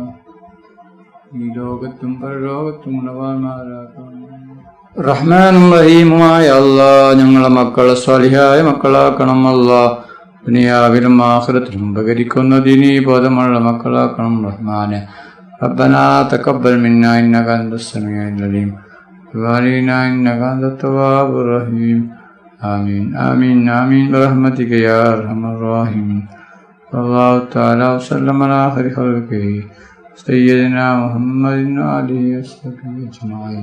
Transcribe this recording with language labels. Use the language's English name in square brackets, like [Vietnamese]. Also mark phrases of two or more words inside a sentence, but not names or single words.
[Malayalam] ഈ ലോകത്തും പരലോകത്തും ഗുണവാന്മാരാക്കണം. റഹ്മാനും റഹീമുമായ അല്ലാഹ്. ഞങ്ങളെ മക്കളെ സ്വാലിഹായ മക്കളാക്കണം അല്ലാഹ്. ദുനിയാവിലും ആഖിറത്തിലും ഉപകരിക്കുന്ന ദീനീ ബോധമുള്ള മക്കളാക്കണം റഹ്മാനെ. [Arabic] ربنا تقبل منا إنك أنت السميع العليم وتب علينا إنك أنت التواب الرحيم آمين آمين آمين برحمتك يا أرحم الراحمين. صلى الله تعالى وسلم على خير خلقه سيدنا محمد وآله وصحبه أجمعين.